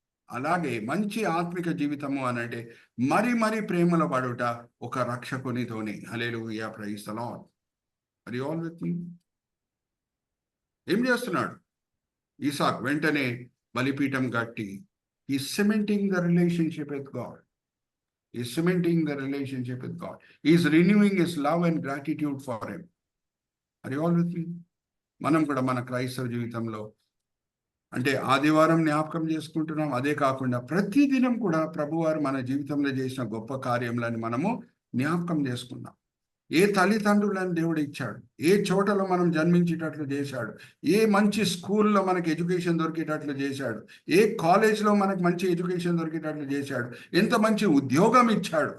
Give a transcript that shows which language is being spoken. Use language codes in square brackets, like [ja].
[te] అలాగే మంచి ఆత్మిక జీవితము అని అంటే మరీ ప్రేమలో పడుట ఒక రక్షకునితోనే. [en] Hallelujah, praise the Lord. Are you all with me? [te] ఏం చేస్తున్నాడు ఈసాక్? వెంటనే బలిపీఠం కట్టి ఈ [en] Cementing the relationship with God. He is cementing the relationship with God. He is renewing his love and gratitude for him. Are you all with me? [te] మనం కూడా మన క్రైస్తవ జీవితంలో అంటే ఆదివారం జ్ఞాపకం చేసుకుంటున్నాం. అదే కాకుండా ప్రతిదినం కూడా ప్రభువారు మన జీవితంలో చేసిన గొప్ప కార్యములను మనము జ్ఞాపకం చేసుకున్నాం. ఏ తల్లిదండ్రులను దేవుడు ఇచ్చాడు, ఏ చోటలో మనం జన్మించేటట్లు చేశాడు, ఏ మంచి స్కూల్లో మనకి ఎడ్యుకేషన్ దొరికేటట్లు చేశాడు, ఏ కాలేజ్లో మనకు మంచి ఎడ్యుకేషన్ దొరికేటట్లు చేశాడు, ఎంత మంచి ఉద్యోగం ఇచ్చాడు.